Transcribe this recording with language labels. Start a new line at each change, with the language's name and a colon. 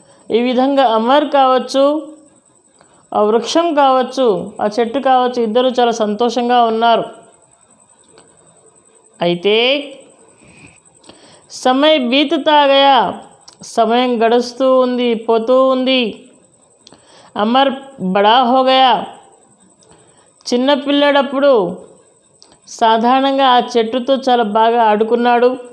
Telugu: ఈ విధంగా అమర్ కావచ్చు, ఆ వృక్షం కావచ్చు, ఆ చెట్టు కావచ్చు, ఇద్దరు చాలా సంతోషంగా ఉన్నారు. అయితే
Hindi: समय बीतता गया.
Telugu: సమయం గడుస్తూ ఉంది, పోతూ ఉంది. అమర్
Hindi: బడా హో గయా.
Telugu: చిన్నపిల్లడప్పుడు సాధారణంగా ఆ చెట్టుతో చాలా బాగా ఆడుకున్నాడు.